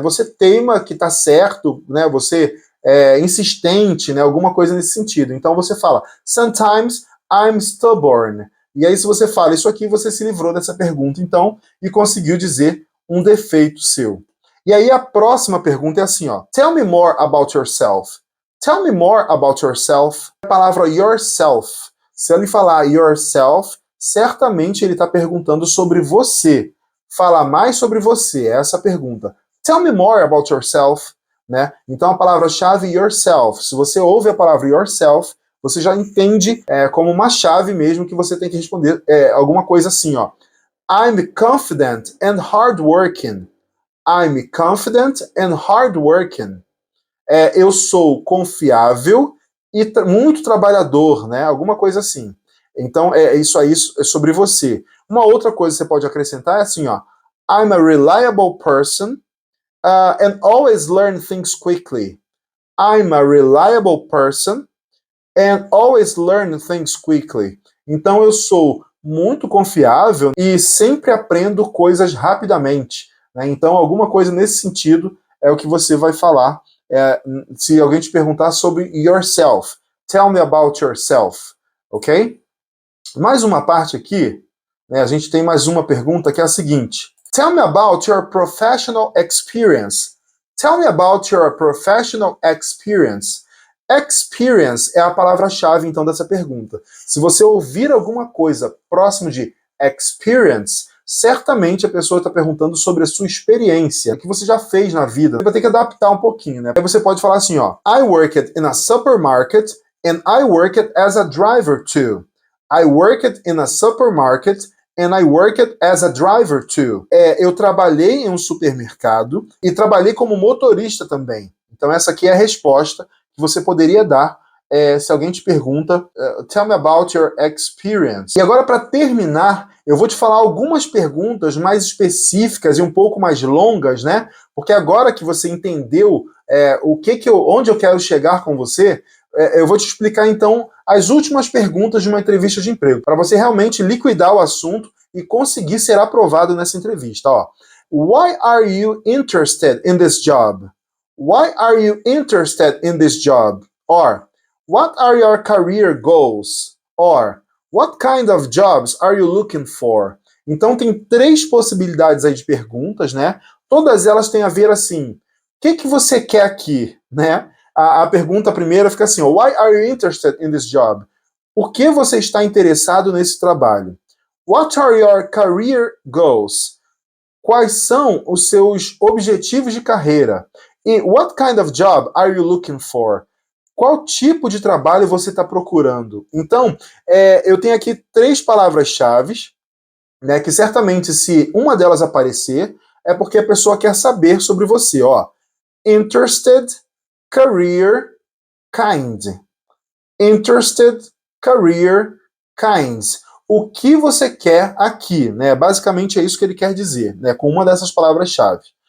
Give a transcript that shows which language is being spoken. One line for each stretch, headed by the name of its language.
Portuguese: Você teima que tá certo, né? Você é insistente, né? Alguma coisa nesse sentido. Então você fala,
English: sometimes I'm stubborn.
Portuguese: E aí, se você fala isso aqui, você se livrou dessa pergunta, então, e conseguiu dizer um defeito seu. E aí, a próxima pergunta é assim, ó.
English: Tell me more about yourself. Tell me more about yourself.
Portuguese: A palavra yourself. Se ele falar yourself, certamente ele está perguntando sobre você. Fala mais sobre você, é essa a pergunta.
English: Tell me more about yourself.
Portuguese: Né? Então, a palavra-chave yourself. Se você ouve a palavra yourself, você já entende como uma chave mesmo que você tem que responder alguma coisa assim, ó.
English: I'm confident and hardworking. I'm confident and hardworking.
Portuguese: Eu sou confiável e muito trabalhador, né? Alguma coisa assim. Então, isso aí é sobre você. Uma outra coisa que você pode acrescentar é assim, ó.
English: I'm a reliable person and always learn things quickly. I'm a reliable person and always learn things quickly.
Portuguese: Então eu sou muito confiável e sempre aprendo coisas rapidamente. Né? Então alguma coisa nesse sentido é o que você vai falar se alguém te perguntar sobre yourself.
English: Tell me about yourself, ok?
Portuguese: Mais uma parte aqui, né, a gente tem mais uma pergunta que é a seguinte.
English: Tell me about your professional experience. Tell me about your professional experience.
Portuguese: Experience é a palavra-chave, então, dessa pergunta. Se você ouvir alguma coisa próximo de experience, certamente a pessoa está perguntando sobre a sua experiência, o que você já fez na vida. Você vai ter que adaptar um pouquinho, né? Aí você pode falar assim, ó.
English: I worked in a supermarket and I worked as a driver too. I worked in a supermarket and I worked as a driver too.
Portuguese: Eu trabalhei em um supermercado e trabalhei como motorista também. Então essa aqui é a resposta que você poderia dar se alguém te pergunta,
English: tell me about your experience.
Portuguese: E agora, para terminar, eu vou te falar algumas perguntas mais específicas e um pouco mais longas, né? Porque agora que você entendeu onde eu quero chegar com você, eu vou te explicar então as últimas perguntas de uma entrevista de emprego, para você realmente liquidar o assunto e conseguir ser aprovado nessa entrevista. Ó.
English: Why are you interested in this job? Why are you interested in this job? Or, what are your career goals? Or, what kind of jobs are you looking for?
Portuguese: Então tem 3 possibilidades aí de perguntas, né? Todas elas têm a ver assim, o que você quer aqui, né? A pergunta primeira fica assim,
English: why are you interested in this job?
Portuguese: Por que você está interessado nesse trabalho?
English: What are your career goals?
Portuguese: Quais são os seus objetivos de carreira?
English: E what kind of job are you looking for?
Portuguese: Qual tipo de trabalho você está procurando? Então, eu tenho aqui 3 palavras-chave, né, que certamente se uma delas aparecer, é porque a pessoa quer saber sobre você. Ó.
English: interested, career, kind. Interested, career, kind.
Portuguese: O que você quer aqui, né? Basicamente é isso que ele quer dizer, né? Com uma dessas palavras-chave.